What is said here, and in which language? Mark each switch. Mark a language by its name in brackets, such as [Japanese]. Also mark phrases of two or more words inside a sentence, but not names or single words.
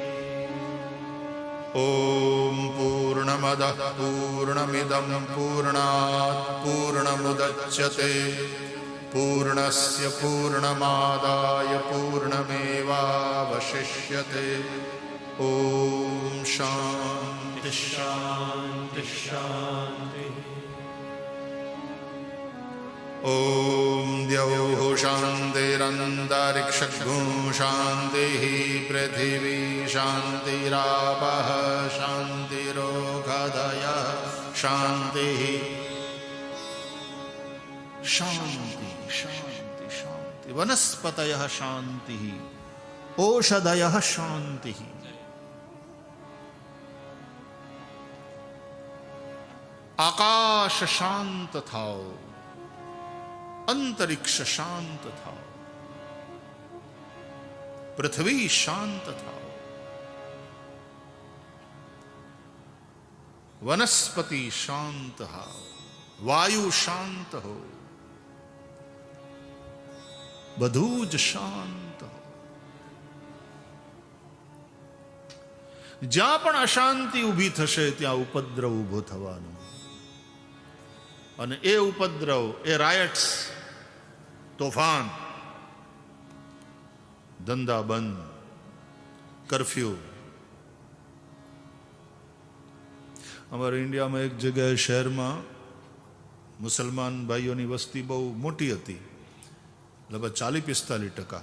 [Sanskrit] ઓમ પૂર્ણમદઃ પૂર્ણમિદં પૂર્ણાત પૂર્ણમુદચ્યતે પૂર્ણસ્ય પૂર્ણમાદાય પૂર્ણમેવાવશિષ્યતે. ઓમ શાંતિ શાંતિ શાંતિ. ઓમ द्यौः शान्तिरन्तरिक्षगो शान्तिः पृथिवी शान्तिरापः शान्तिरोषधयः शान्तिः शान्ति शान्ति शान्ति वनस्पतयः शान्तिः औषधयः शान्तिः [Gujarati] આકાશ શાંત થાઓ અંતરિક્ષ શાંત થાઓ પૃથ્વી શાંત થાઓ વનસ્પતિ શાંત હો વાયુ શાંત હો બધું જ શાંત હો જ્યાં પણ અશાંતિ ઊભી થશે ત્યાં ઉપદ્રવ ઊભો થવાનો અને એ ઉપદ્રવ એ રાયટ્સ તોફાન ધંધા બંધ કર્ફ્યુ અમારા ઇન્ડિયામાં એક જગ્યાએ શહેરમાં મુસલમાન ભાઈઓની વસ્તી બહુ મોટી હતી લગભગ 40-45%.